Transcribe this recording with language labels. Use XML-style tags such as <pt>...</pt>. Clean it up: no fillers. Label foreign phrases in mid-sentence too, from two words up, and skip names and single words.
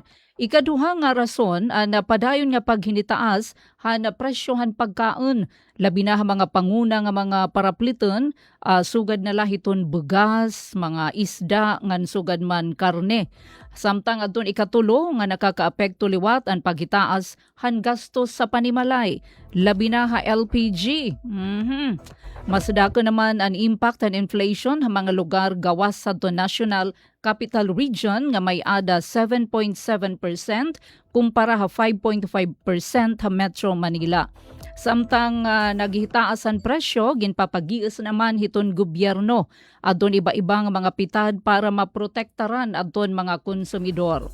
<war>Ikaduha nga rason na padayon nga paghinitaas na presyohan pagkaon, labi na mga panguna nga mga parapliton, sugad na lahiton bugas, mga isda ngan sugad man karne. Samtang adton ikatulo nga nakakaapekto liwat ang paghitaas han gastos sa panimalay, labi na LPG. Mas dako naman ang impact ng inflation sa mga lugar gawas sa National Capital Region nga may ada 7.7% kumpara 5.5% sa Metro Manila. Samtang naghitaas ang presyo, ginpapagiis naman hiton gobyerno adton iba-ibang mga pitad para maprotektaran adton mga konsumidor.</war>